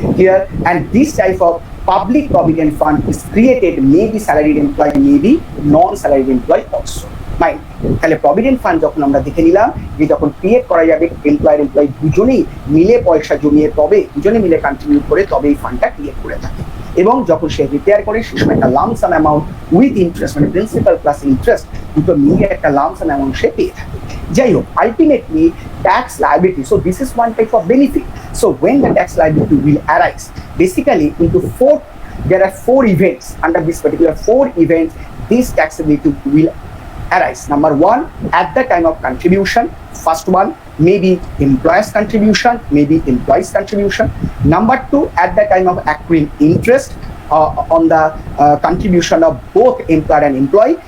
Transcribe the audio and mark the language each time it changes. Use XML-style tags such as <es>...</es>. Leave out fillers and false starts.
<en>Here, and this type of public provident fund is created, maybe salaried employee, maybe non-salaried employee also. Right?</en> <bn>তাহলে provident fund যখন আমরা দেখে নিলাম যে যখন ক্রিয়েট করা যাবে, এমপ্লয়ার এমপ্লয়ি দুজনেই মিলে পয়সা জমিয়ে তবে দুজনে মিলে কন্ট্রিবিউট করে তবে এই ফান্ডটা ক্রিয়েট করে থাকে। এবং যখন সে রিপেয়ার করে সে সময় একটা লামসাম অ্যামাউন্ট উইথ ইন্টারেস্ট, মানে প্রিন্সিপাল প্লাস ইন্টারেস্ট দুটো মিলিয়ে একটা লামসাম অ্যামাউন্ট সে পেয়ে থাকে। যাই হোক,</bn> <en>Ultimately tax liability, so this is one type of benefit. So when the tax liability will arise basically into 4, there are 4 events. Under this particular 4 events, this taxability will arise. Number 1, at the time of contribution. First one, maybe employer's contribution, maybe employee's contribution. Number 2, at the time of accruing interest on the contribution of both employer and employee.</en>